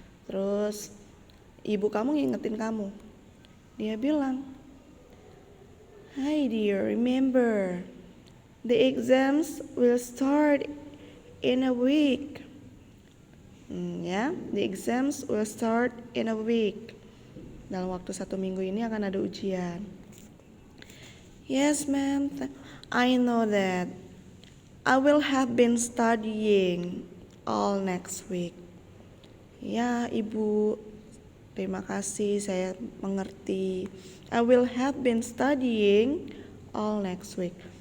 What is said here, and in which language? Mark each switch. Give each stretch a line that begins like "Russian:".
Indonesian: Terus ibu kamu ngingetin kamu. Dia bilang,
English: "Hi dear, remember the exams will start in a week." The exams will start in a week.
Indonesian: Dalam waktu 1 minggu ini akan ada ujian.
English: Yes, ma'am. I know that. I will have been studying all next week.
Indonesian: Ya, Ibu. Terima kasih, saya mengerti.
English: I will have been studying all next week.